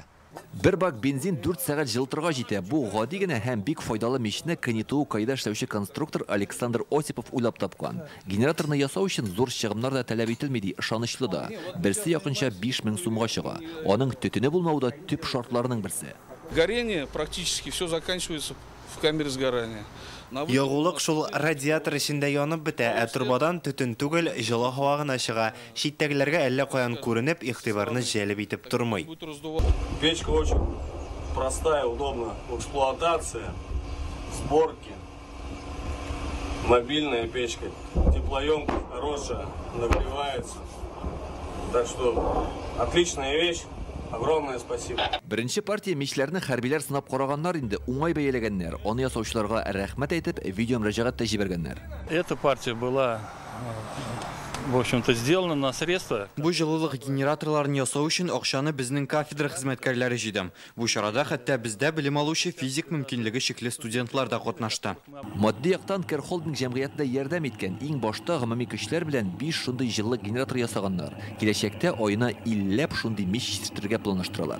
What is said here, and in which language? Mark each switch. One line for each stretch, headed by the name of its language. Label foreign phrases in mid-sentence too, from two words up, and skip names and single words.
Tatar: Бер бак бензин 4 сәгать җылытырга җитә. Бу гади генә һәм бик файдалы мичне Каниту кайда эшләүче конструктор Александр Осипов уйлап тапкан. Генераторны ясау өчен зур чыгымнар да таләп ителми ди, ышанычлы да. Берсе якынча 5000 сумга чыга. Аның төтене булмау да төп шартларының берсе.
Russian: Горение практически все заканчивается в камере сгорания.
Tatar: Ягулык шул радиатор эчендә янып бетә, ә турбадан төтен түгел, җылы һава гына чыга. Читтәгеләргә әллә каян күренеп, игътибарны җәлеп итеп тормый.
Russian: Печка очень простая, удобна в эксплуатации, сборке. Мобильная печка, теплоемкость хорошая, нагревается. Так что отличная вещь. Огромное спасибо.
Tatar: Беренче партия мичләрне хәрбиләр сынап караганнар инде, уңай бәяләгәннәр. Аны ясаучыларга рәхмәт әйтеп, видео мөрәҗәгать тә җибәргәннәр.
Russian: Эта партия была, в общем-то, сделана на средства.
Tatar: Бу җылылык генераторларын ясау өчен акчаны безнең кафедра хезмәткәрләре җыйды. Бу чарада хәтта бездә белем алучы физик мөмкинлеге чикле студентлар да катнашты. Матди яктан Керхолдинг җәмгыятендә ярдәм иткән иң башта гомуми көчләр белән 5 шундый җылылык генераторы ясаганнар. Киләчәктә айына 50 шундый мич җитештерергә планлаштыралар.